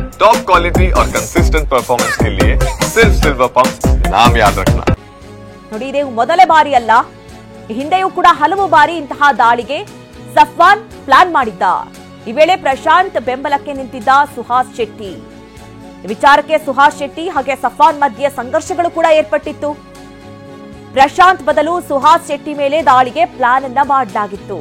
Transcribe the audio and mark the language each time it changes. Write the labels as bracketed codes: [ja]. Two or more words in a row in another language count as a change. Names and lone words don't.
[en] top quality [hi] और [en] consistent performance [hi] के लिए सिर्फ सिल्वर पंप नाम याद रखना। [kn] ನೋಡಿ ಇದು ಮೊದಲ ಬಾರಿ ಅಲ್ಲ, ಹಿಂದೆಯೂ ಕೂಡ ಹಲವು ಬಾರಿ ಇಂತಹ ದಾಳಿಗೆ ಸಫ್ವಾನ್ ಪ್ಲಾನ್ ಮಾಡಿದ್ದ. ಈ ವೇಳೆ ಪ್ರಶಾಂತ್ ಬೆಂಬಲಕ್ಕೆ ನಿಂತಿದ್ದ ಸುಹಾಸ್ ಶೆಟ್ಟಿ. ವಿಚಾರಕ್ಕೆ ಸುಹಾಸ್ ಶೆಟ್ಟಿ ಹಾಗೆ ಸಫ್ವಾನ್ ಮಧ್ಯೆ ಸಂಘರ್ಷಗಳು ಕೂಡ ಏರ್ಪಟ್ಟಿತ್ತು. ಪ್ರಶಾಂತ್ ಬದಲು ಸುಹಾಸ್ ಶೆಟ್ಟಿ ಮೇಲೆ ದಾಳಿಗೆ ಪ್ಲಾನ್ ಅನ್ನ ಮಾಡಲಾಗಿತ್ತು.